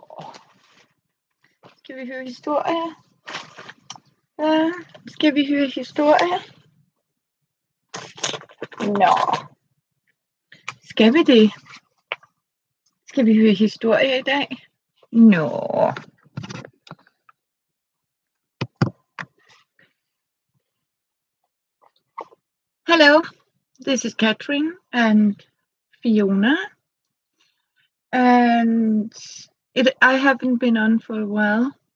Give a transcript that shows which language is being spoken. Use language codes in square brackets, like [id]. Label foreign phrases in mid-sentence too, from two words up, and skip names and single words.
[no] Skal vi høre historie? Ja, skal vi høre historie? Nå. Skal vi det? Skal vi høre historie i dag? Nå. [en] Hello, this is Catherine and Fiona. And I haven't been on for a while.